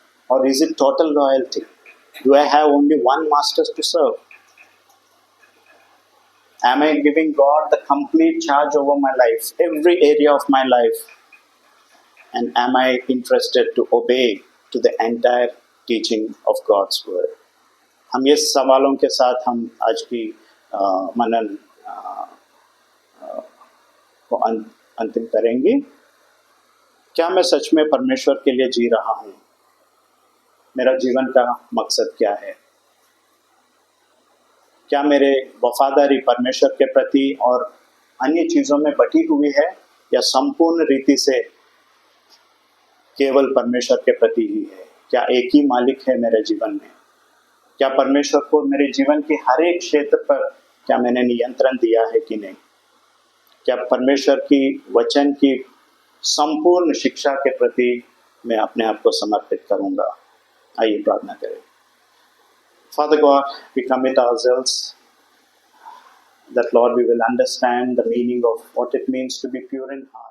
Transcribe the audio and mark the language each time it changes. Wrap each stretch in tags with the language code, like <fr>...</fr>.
<en>Or is it total loyalty? Do I have only one master to serve? Am I giving God the complete charge over my life, every area of my life? And am I interested to obey to the entire teaching of God's word?</en> <hi>हम ये सवालों के साथ हम आज की मनन को अंतिम करेंगे. क्या मैं सच में परमेश्वर के लिए जी रहा हूँ? मेरा जीवन का मकसद क्या है? क्या मेरे वफादारी परमेश्वर के प्रति और अन्य चीज़ों में बटी हुई है, या संपूर्ण रीति से केवल परमेश्वर के प्रति ही है? क्या एक ही मालिक है मेरे जीवन में? क्या परमेश्वर को मेरे जीवन के हर एक क्षेत्र पर क्या मैंने नियंत्रण दिया है कि नहीं? क्या परमेश्वर की वचन की संपूर्ण शिक्षा के प्रति मैं अपने आप को समर्पित करूंगा? आइए प्रार्थना करें.</hi> <en>Father God, we commit ourselves that, Lord, we will understand the meaning of what it means to be pure in heart.</en>